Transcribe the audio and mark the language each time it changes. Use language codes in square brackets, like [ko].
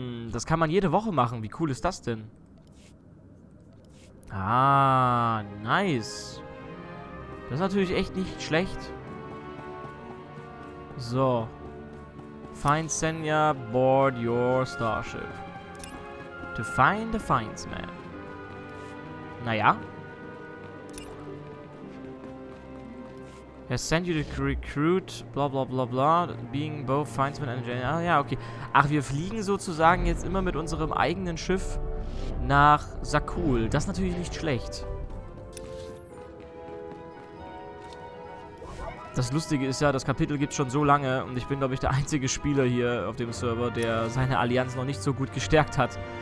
[de] Das kann man jede Woche machen. Wie cool ist das denn? Ah, nice. Das ist natürlich echt nicht schlecht. So. [en] Find Senya board your starship. To find the Findsman. Naja. Has sent you to recruit, bla bla bla bla, being both Findsman and Ah, ja, okay. [de] Ach, wir fliegen sozusagen jetzt immer mit unserem eigenen Schiff nach Sakul. Das ist natürlich nicht schlecht. Das Lustige ist ja, das Kapitel gibt es schon so lange und ich bin, glaube ich, der einzige Spieler hier auf dem Server, der seine Allianz noch nicht so gut gestärkt hat.